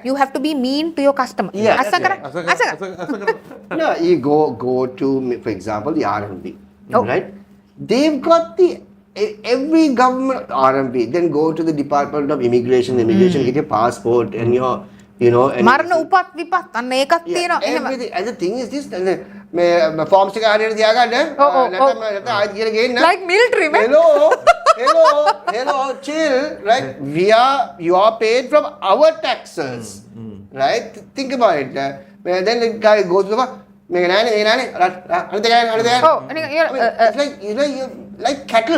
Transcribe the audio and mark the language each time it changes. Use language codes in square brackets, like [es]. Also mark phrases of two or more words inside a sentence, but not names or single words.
[en] You have to be mean to your customer. Yeah, Asakara. No, you go to, for example, the RMB, Oh. right? They've got every government RMB. Then go to the Department of Immigration. Get your passport and your, and [si] මරණ උපත් විපත් අන්න ඒකත් තියෙනවා. එහෙම. [en] everything. And the thing is this, [si] මේ forms එක හරියට තියාගන්න. නැත්නම් ආයෙත් කියලා ගේන්න. [en] Like military man. Hello, chill, right? You are paid from our taxes, right? Think about it. Then the guy goes to the Oh, it's like cattle.